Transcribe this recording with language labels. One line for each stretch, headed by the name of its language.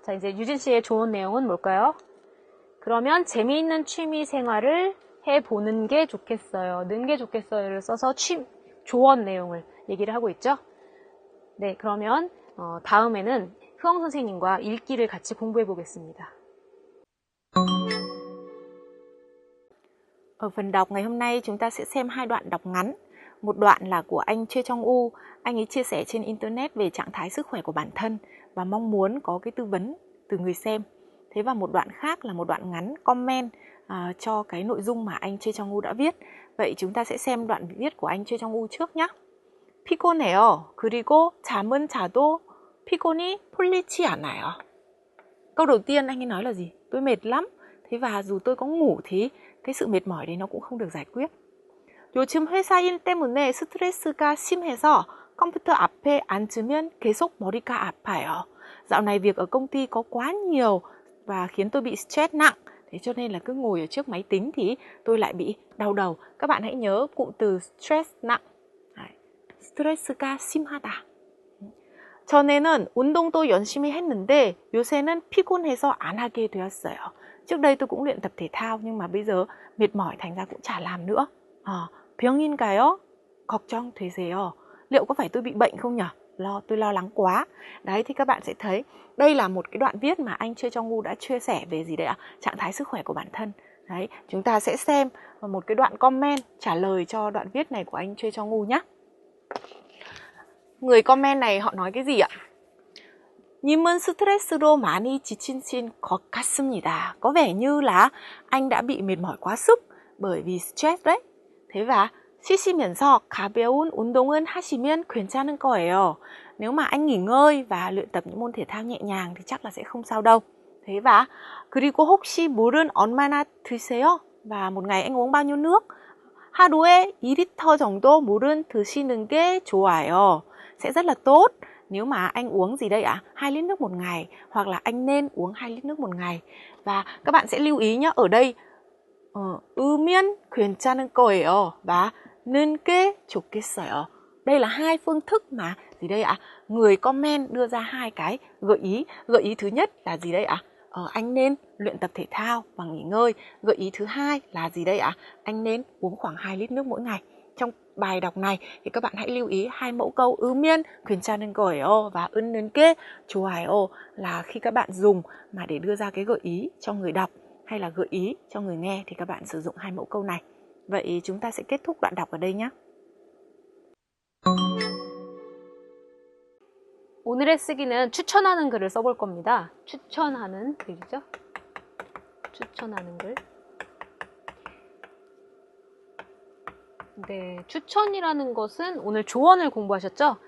Korean: 자, 이제 유진 씨의 조언 내용은 뭘까요? 그러면 재미있는 취미 생활을 해보는 게 좋겠어요. 는 게 좋겠어요를 써서 조언 내용을 얘기를 하고 있죠. 네, 그러면 다음에는 흐엉 선생님과 읽기를 같이 공부해 보겠습니다.
Vietnamese: Ở phần đọc ngày hôm nay chúng ta sẽ xem hai đoạn đọc ngắn. Một đoạn là của anh Choi Chong-u, anh ấy chia sẻ trên internet về trạng thái sức khỏe của bản thân và mong muốn có cái tư vấn từ người xem. Thế và một đoạn khác là một đoạn ngắn comment cho cái nội dung mà anh Choi Chong-u đã viết. Vậy chúng ta sẽ xem đoạn viết của anh Choi Chong-u trước nhé.
Korean: 피곤해요. 그리고 잠은 자도 피곤이 풀리지 않아요.
Vietnamese: Câu đầu tiên anh ấy nói là gì? Tôi mệt lắm. Thế và dù tôi có ngủ thì cái sự mệt mỏi đấy nó cũng không được giải quyết.
Korean: 요즘 회사 일 때문에 스트레스가 심해서 컴퓨터 앞에 앉으면 계속 머리가 아파요.
Vietnamese: Dạo này việc ở công ty có quá nhiều và khiến tôi bị stress nặng. Thế cho nên là cứ ngồi ở trước máy tính thì tôi lại bị đau đầu. Các bạn hãy nhớ cụm từ stress nặng.
Korean: 스트레스가 심하다. 전에는 운동도 열심히 했는데 요새는 피곤해서 안 하게 되었어요.
Vietnamese: Trước đây tôi cũng luyện tập thể thao nhưng mà bây giờ mệt mỏi thành ra cũng chả làm nữa.
Korean: 병인가요? 걱정되세요.
Vietnamese: Liệu có phải tôi bị bệnh không nhỉ? Tôi lo lắng quá. Đấy thì các bạn sẽ thấy đây là một cái đoạn viết mà anh Choi Chong-u đã chia sẻ về gì đấy ạ? Trạng thái sức khỏe của bản thân. Đấy, chúng ta sẽ xem một cái đoạn comment trả lời cho đoạn viết này của anh Choi Chong-u nhé. Người comment này họ nói cái gì ạ?
Korean: 님은 스트레스로 많이 지치신 것 같습니다.
Vietnamese: Có vẻ như là anh đã bị mệt mỏi quá sức bởi vì stress đấy. Thế và
Korean: 쉬시면서 가벼운 운동은 하시면 괜찮을 거예요.
Vietnamese: Nếu mà anh nghỉ ngơi và luyện tập những môn thể thao nhẹ nhàng thì chắc là sẽ không sao đâu. Thế và
Korean: 그리고 혹시 물은 얼마나 드세요?
Vietnamese: Và một ngày anh uống bao nhiêu nước?
Korean: 하루에 2리터 정도 물은 드시는 게 좋아요.
Vietnamese: Sẽ rất là tốt nếu mà anh uống gì đây ạ? 2 lít nước một ngày, hoặc là anh nên uống 2 lít nước một ngày. Và các bạn sẽ lưu ý nhé, ở đây
Korean: 으면 괜찮을 거예요
Vietnamese: và
Korean: 는 게 좋겠어요.
Vietnamese: Đây là hai phương thức mà gì đây ạ? Người comment đưa ra hai cái gợi ý. Gợi ý thứ nhất là gì đây ạ? Anh nên luyện tập thể thao và nghỉ ngơi. Gợi ý thứ hai là gì đây ạ? Anh nên uống khoảng 2 lít nước mỗi ngày. Trong bài đọc này thì các bạn hãy lưu ý hai mẫu câu
Korean: 으면 괜찮은 거예요
Vietnamese: và
Korean: 는 게 좋아요
Vietnamese: là khi các bạn dùng mà để đưa ra cái gợi ý cho người đọc hay là gợi ý cho người nghe thì các bạn sử dụng hai mẫu câu này. Vậy chúng ta sẽ kết thúc đoạn đọc ở đây nhé.
Korean: 오늘의 쓰기는 추천하는 글을 써볼 겁니다. 추천하는 글이죠. 추천하는 글. 네, 추천이라는 것은 오늘 조언을 공부하셨죠?